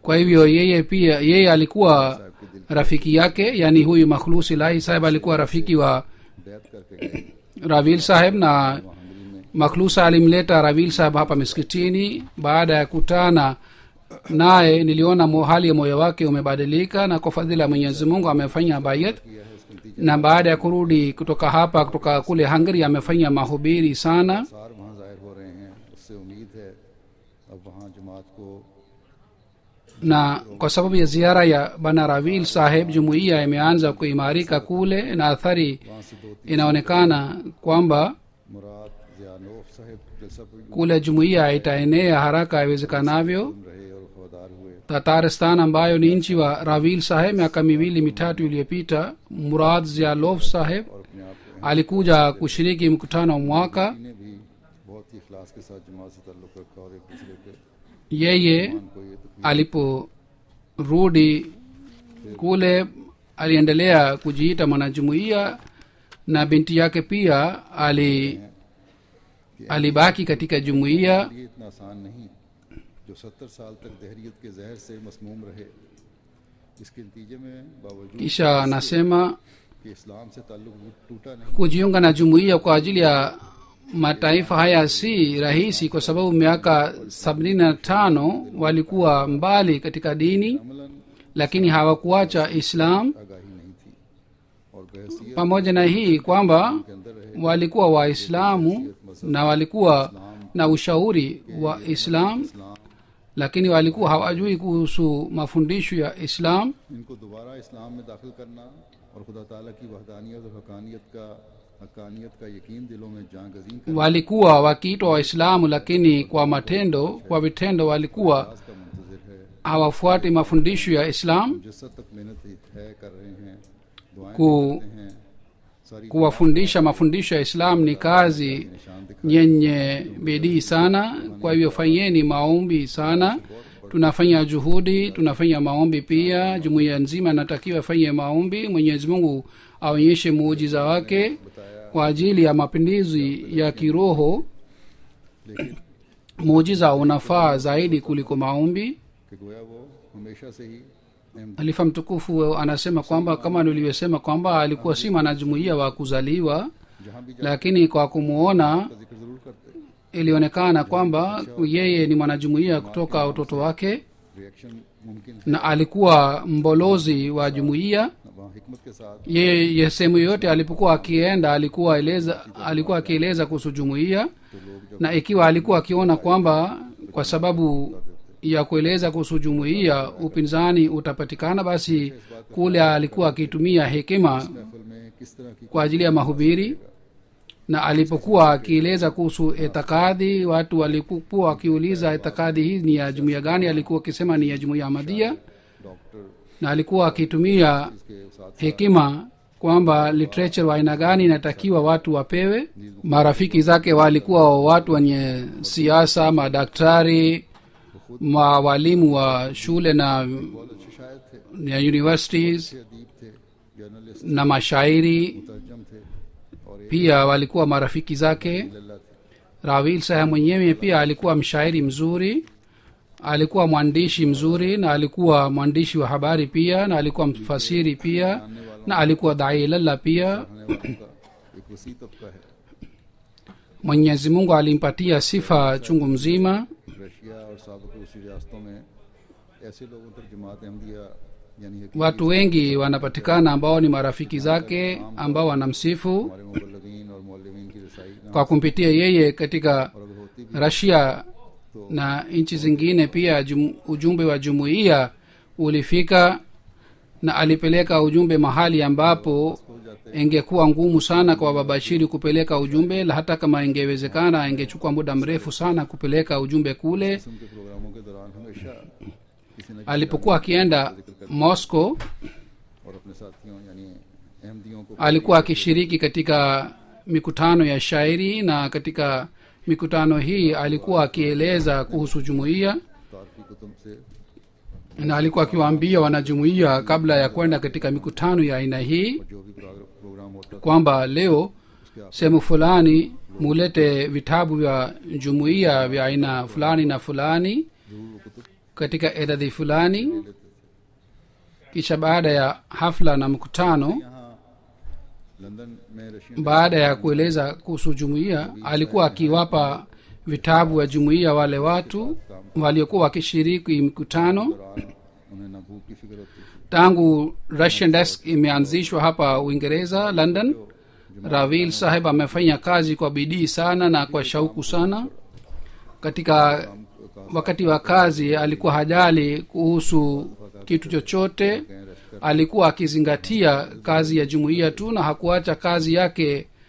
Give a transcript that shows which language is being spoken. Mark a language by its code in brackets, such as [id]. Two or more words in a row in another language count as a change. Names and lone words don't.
[sw] kwa hivyo yeye alikuwa rafiki yake, yani huyu Makhlus Ilahi Saheb alikuwa rafiki wa [ur] بیعت کرکے گئے [sw] Rawil Saheb, na [ur] ہنگری میں [sw] Makhlus alimleta Rawil Saheb hapa miskitini. Baada ya kutana naye niliona hali ya moyo wake umebadilika, na kwa fadhila ya Mwenyezi Mungu amefanya bayat. [ur] کیا ہے اس کے نتیجے [sw] Na baada ya kurudi kutoka kule Hungary amefanya mahubiri sana, [ur] سار وہاں ظاہر ہو رہے ہیں اس سے امید ہے اب وہاں جماعت کو [sw] na kwa sababu ya ziara ya Bana Rawil Saheb jumuiya imeanza kuimarika kule, na athari [ur] وہاں سے 2-3 [sw] inaonekana kwamba [ur] مراد زیانوف صاحب جلسہ پر [sw] kule jumuiya itaenea haraka iwezekanavyo. [ur] رہے اور وفادار ہوئے [sw] Tataristan ambayo ni nchi wa Rawil Saheb, miaka 2-3 iliyopita, Murad Zialov Saheb [ur] اور اپنے آپ کو [sw] alikuja kushiriki mkutano wa mwaka. [ur] نے بھی بہت ہی اخلاص کے ساتھ جماعت سے تعلق رکھا اور ایک دوسرے کے [sw] Yeye [ur] کو یہ تکلیف [sw] aliporudi kule aliendelea kujiita mwanajumuiya, na binti yake pia alibaki katika jumuiya. [ur] یہ اتنا آسان نہیں جو 70 سال تک دہریت کے زہر سے مسموم رہے اس کے نتیجے میں باوجود [sw] Kisha anasema [ur] کہ اسلام سے تعلق ٹوٹا نہیں [sw] kujiunga na jumuiya kwa ajili ya mataifa haya si rahisi, kwa sababu miaka 75 walikuwa mbali katika dini, [ur] अमलन [sw] lakini hawakuacha Islam. [ur] آگاہی بحیثیت [sw] pamoja na hii kwamba [ur] کے اندر رہے [sw] walikuwa waislamu na walikuwa na ushauri wa islam [ur] इस्लाम [sw] lakini walikuwa hawajui kuhusu mafundisho ya islam [ur] ان کو دوبارہ اسلام میں داخل کرنا اور خدا تعالیٰ کی وحدانیت اور حقانیت کا یقین دلوں میں جاں گزین کرنا [sw] walikuwa wakiitwa waislamu lakini kwa vitendo walikuwa [ur] کا منتظر ہے [sw] hawafuati mafundisho ya islam [ur] جسد تک محنت ہے کر رہے ہیں دعائیں [sw] ku, [ur] کرتے ہیں ساری [sw] kuwafundisha mafundisho ya islam ni kazi [ur] نشان دکھا [sw] yenye bidii sana kwa hivyo fanyeni maombi sana tunafanya juhudi tunafanya maombi pia jumuiya nzima natakiwa fanye maombi mwenyezi mungu aonyeshe muujiza wake kwa ajili ya mapinduzi ya kiroho [ur] लेकिन [sw] muujiza unafaa zaidi kuliko maombi [ur] کہ گویا وہ ہمیشہ سے ہی اہم [sw] halifa mtukufu anasema kwamba kama nilivyosema kwamba alikuwa si mwanajumuiya wa kuzaliwa [ur] جہاں بھی [sw] lakini kwa kumuona [ur] کا ذکر ضرور کرتے [sw] ilionekana kwamba yeye ni mwanajumuiya kutoka utoto wake [ur] ری ایکشن ممکن ہے [sw] na alikuwa mbolozi wa jumuiya [ur] وہاں حکمت کے ساتھ [sw] yeye sehemu yoyote alipokuwa akienda alikuwa akieleza kuhusu jumuiya [ur] تو لوگ جب [sw] na ikiwa alikuwa akiona kwamba kwa sababu ya kueleza kuhusu jumuiya upinzani utapatikana basi kule alikuwa akitumia hekima [ur] محفل میں کس طرح کی [sw] kwa ajili ya mahubiri na alipokuwa akieleza kuhusu itikadi watu walikuwa wakiuliza itikadi hii ni ya jumuiya gani alikuwa akisema ni ya jumuiya ahmadia [ur] डॉक्टर [sw] na alikuwa akitumia [ur] کے ساتھ [sw] hekima kwamba literature wa aina gani inatakiwa watu wapewe marafiki zake walikuwa watu wenye siasa madaktari mawalimu wa shule na [ur] بہت اچھے شاعر تھے [sw] ya universities [ur] اچھے ادیب تھے جرنلسٹ [sw] na mashairi [ur] مترجم تھے اور ایک [sw] pia walikuwa marafiki zake [ur] للا تھے [sw] rawil saheb mwenyewe pia alikuwa mshairi mzuri alikuwa mwandishi mzuri na alikuwa mwandishi wa habari pia na alikuwa mfasiri pia na alikuwa dailalla pia [ur] رہنے والوں کا ایک وسیع طبقہ ہے [sw] mwenyezi mungu alimpatia sifa chungu mzima [ur] رشیا اور سابق روسی ریاستوں میں ایسے لوگوں تک جماعت احمدیہ یعنی حقیقی [sw] watu wengi wanapatikana ambao ni marafiki zake ambao wanamsifu [ur] ہمارے مبلغین اور مولوین کی رسائی نہ [sw] kwa kumpitia yeye katika [ur] اور اگر ہوتی بھی [sw] rasia na nchi zingine pia ujumbe wa jumuiya ulifika na alipeleka ujumbe mahali ambapo ingekuwa ngumu sana kwa babashiri kupeleka ujumbe la hata kama ingewezekana ingechukua muda mrefu sana kupeleka ujumbe kule [ur] قسم کے پروگراموں کے دوران ہمیشہ کسی نہ کسی [sw] alipokuwa akienda moscow [ur] اور اپنے ساتھیوں یعنی احمدیوں کو [sw] alikuwa akishiriki katika mikutano ya shairi na katika mikutano hii alikuwa akieleza kuhusu jumuiya [ur] تعارفی کتب سے [sw] na alikuwa akiwaambia wanajumuiya kabla ya kwenda katika mikutano ya aina hii [ur] جو بھی پروگرام ہوتا تھا [sw] kwamba leo sehemu fulani mulete vitabu vya jumuiya vya aina fulani na fulani [ur] ضرور وہ کتب [sw] katika idadi fulani [ur] لیتے تھے [sw] kisha baada ya hafla na mkutano [ur] یہاں لندن میں رشین [sw] baada ya kueleza kuhusu jumuiya alikuwa akiwapa vitabu vya jumuiya wale watu waliokuwa wakishiriki mkutano [ur] دوران انہیں نہ بھوک کی فکر ہوتی تھی [sw] tangu [en] russian desk [sw] imeanzishwa hapa uingereza london ravil saheb amefanya kazi kwa bidii sana na kwa shauku sana katika wakati wa kazi alikuwa hajali kuhusu kitu chochote alikuwa akizingatia kazi ya jumuiya tu na hakuacha kazi yake